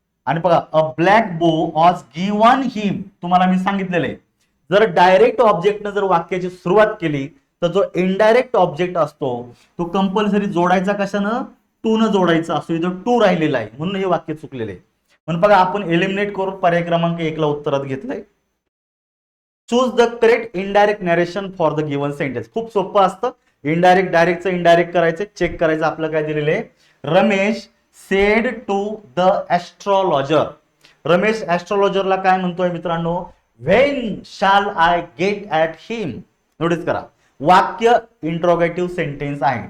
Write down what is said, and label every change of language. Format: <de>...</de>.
<mr>आणि बघा</mr> <en>a black bow was given him,</en> <mr>तुम्हाला मी सांगितलेलं आहे जर डायरेक्ट ऑब्जेक्टनं जर वाक्याची सुरुवात केली तर जो इनडायरेक्ट ऑब्जेक्ट असतो तो कंपल्सरी जोडायचा कशानं, टू न जोडायचा असतो. इथं टू राहिलेला आहे म्हणून हे वाक्य चुकलेले आहे. म्हणून बघा आपण एलिमिनेट करून पर्याय क्रमांक 1 ला उत्तरात घेतलंय.</mr> <en>Choose the correct indirect narration for the given sentence.</en> <mr>खूप सोपं असतं. इनडायरेक्ट डायरेक्टचं इनडायरेक्ट करायचं, चेक करायचं आपलं काय दिलेलं आहे.</mr> <en>Ramesh said to the astrologer.</en> <mr>Ramesh ऍस्ट्रॉलॉजरला काय म्हणतोय मित्रांनो,</mr> <en>When shall I get at him.</en> <mr>Notice करा वाक्य इंट्रोगेटिव्ह सेंटेन्स आहे.</mr>